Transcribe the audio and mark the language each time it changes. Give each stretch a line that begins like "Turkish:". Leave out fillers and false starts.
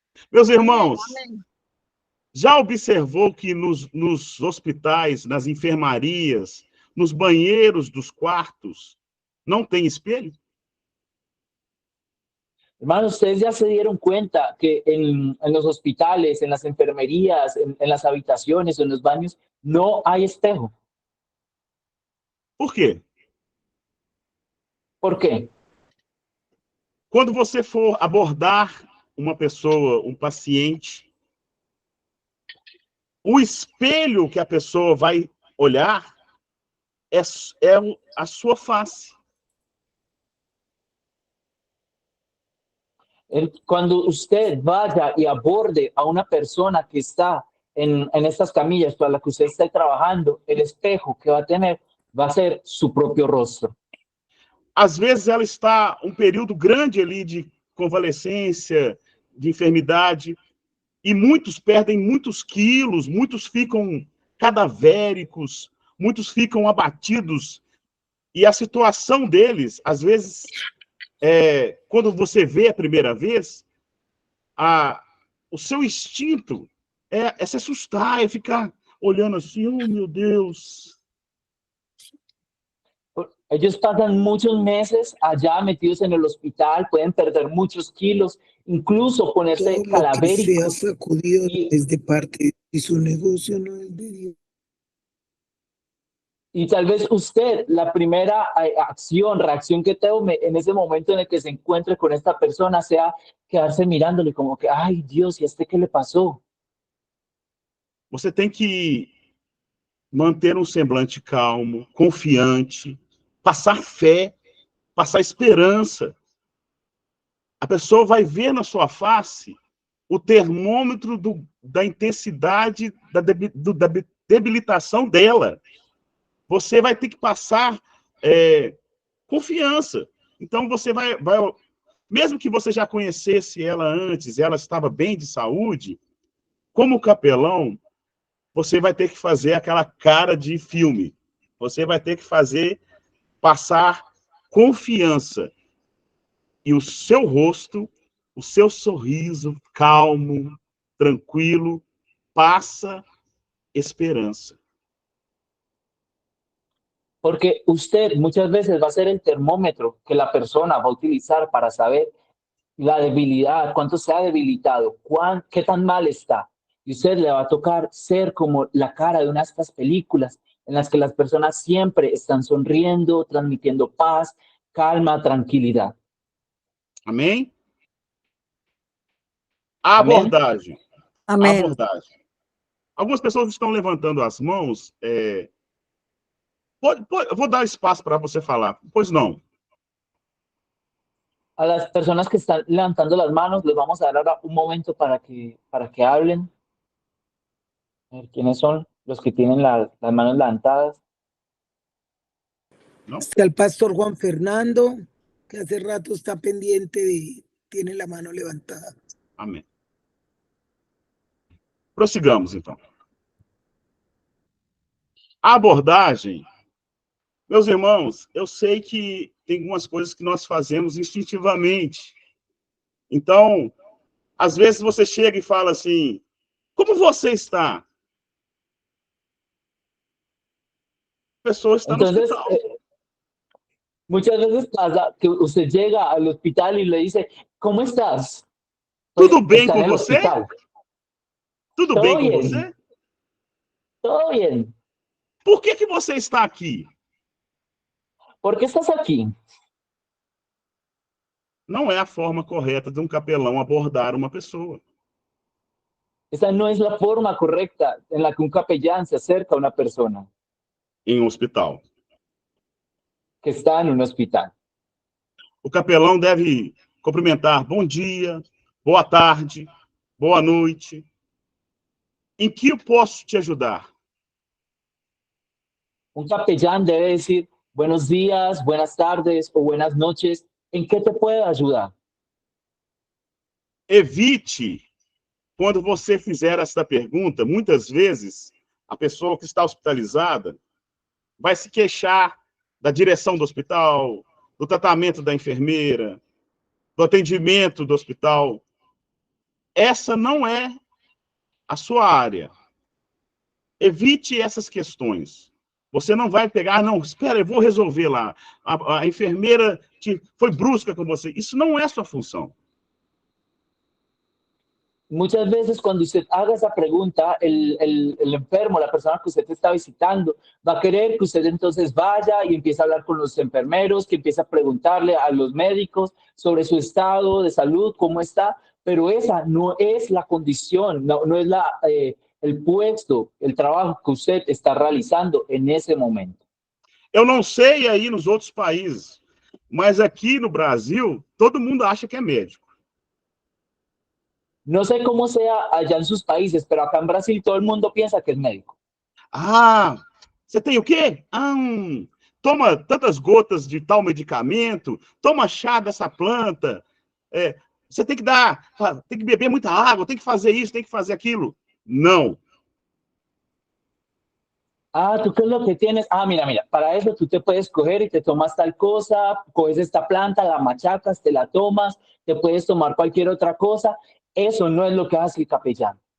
Portuguese: Meus irmãos, já observou que nos hospitais, nas enfermarias, nos banheiros dos quartos, não tem espelho?
Spanish: Hermanos, ustedes ya se dieron cuenta que en los hospitales, en las enfermerías, en las habitaciones, en los baños, no hay espejo.
Portuguese: Por quê?
Spanish: ¿Por qué?
Portuguese: Quando você for abordar uma pessoa, um paciente, o espelho que a pessoa vai olhar é a sua face.
Spanish: Cuando usted vaya y aborde a una persona que está en estas camillas para la que usted está trabajando, el espejo que va a tener va a ser su propio rostro.
Portuguese: Às vezes ela está um período grande ali de convalescência, de enfermidade, e muitos perdem muitos quilos, muitos ficam cadavéricos, muitos ficam abatidos, e a situação deles, às vezes, quando você vê a primeira vez, o seu instinto é se assustar, é ficar olhando assim, oh meu Deus.
Spanish: Ellos pasan muchos meses allá metidos en el hospital, pueden perder muchos kilos, incluso ponerse cadavéricos. Sacudido es de parte y su negocio no es de Dios. Y tal vez usted, la primera reacción que tome en ese momento en el que se encuentre con esta persona sea quedarse mirándole como que, ay Dios, ¿y a este qué le pasó?
Portuguese: Você tem que manter um semblante calmo, confiante, passar fé, passar esperança. A pessoa vai ver na sua face o termômetro da intensidade da debilitação dela. Você vai ter que passar confiança. Então, você vai... Mesmo que você já conhecesse ela antes, ela estava bem de saúde, como capelão, você vai ter que fazer aquela cara de filme. Você vai ter que passar confiança. E o seu rosto, o seu sorriso calmo, tranquilo, passa esperança.
Spanish: Porque usted muchas veces va a ser el termómetro que la persona va a utilizar para saber la debilidad, cuánto se ha debilitado, qué tan mal está. Y usted le va a tocar ser como la cara de una de estas películas en las que las personas siempre están sonriendo, transmitiendo paz, calma, tranquilidad.
Portuguese: Amém? A abordagem. Amém. A abordagem. Algumas pessoas estão levantando as mãos. Vou dar espaço para você falar. Pois não.
Spanish: A las personas que están levantando las manos, les vamos a dar ahora un momento para que hablen. A ver, ¿quiénes son los que tienen las manos levantadas? ¿No? Está el pastor Juan Fernando, que hace rato está pendiente tiene la mano levantada.
Portuguese: Amém. Prossigamos, então. A abordagem, meus irmãos, eu sei que tem algumas coisas que nós fazemos instintivamente. Então, às vezes você chega e fala assim, como você está? A pessoa está no hospital.
Spanish: Muchas veces pasa que usted llega al hospital y le dice, ¿cómo estás?
Portuguese: Tudo bem com você? Tudo bem com você?
Spanish: Todo bien.
Portuguese: Por que você está aqui?
Spanish: ¿Por qué estás aquí?
Portuguese: Não é a forma correta de um capelão abordar uma pessoa.
Spanish: Esa no es la forma correcta en la que un capellán se acerca a una persona
Portuguese: em um hospital.
Spanish: que está en un hospital.
Portuguese: O capelão deve cumprimentar bom dia, boa tarde, boa noite. Em que eu posso te ajudar?
Spanish: Un capellán debe decir buenos días, buenas tardes o buenas noches. ¿En qué te puedo ayudar?
Portuguese: Evite, quando você fizer essa pergunta, muitas vezes a pessoa que está hospitalizada vai se queixar da direção do hospital, do tratamento da enfermeira, do atendimento do hospital. Essa não é a sua área. Evite essas questões. Você não vai pegar, não, espera, eu vou resolver lá. A enfermeira foi brusca com você. Isso não é sua função.
Spanish: Muchas veces cuando usted haga esa pregunta, el enfermo, la persona que usted está visitando, va a querer que usted entonces vaya y empiece a hablar con los enfermeros, que empiece a preguntarle a los médicos sobre su estado de salud, cómo está, pero esa no es la condición, no es el puesto, el trabajo que usted está realizando en ese momento.
Portuguese: Eu não sei aí nos outros países, mas aqui no Brasil, todo mundo acha que é médico.
Spanish: No sé cómo sea allá en sus países, pero acá en Brasil todo el mundo piensa que es médico.
Portuguese: Ah, você tem o quê? Toma tantas gotas de tal medicamento, toma chá dessa planta, você tem que beber muita água, tem que fazer isso, tem que fazer aquilo. Não.
Spanish: Ah, ¿tú qué es lo que tienes? Ah, mira, para eso tú te puedes coger y te tomas tal cosa, coges esta planta, la machacas, te la tomas, te puedes tomar cualquier otra cosa. Eso no es lo que hace el capellán.